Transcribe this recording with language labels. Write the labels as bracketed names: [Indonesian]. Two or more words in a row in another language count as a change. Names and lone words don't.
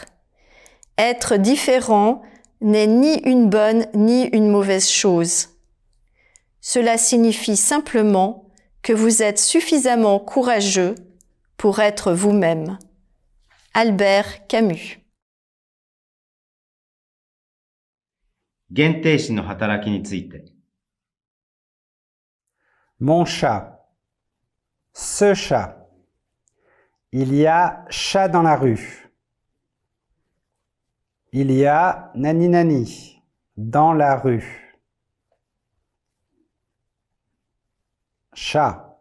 [French] Être différent n'est ni une bonne ni une mauvaise chose. Cela signifie simplement que vous êtes suffisamment courageux pour être vous-même. Albert Camus. [Japanese] 限定詞の働きについて。 [French] Mon chat. Ce chat. Il y a chat dans la rue. Il y a [Japanese] nani nani [French] dans la rue. Chat.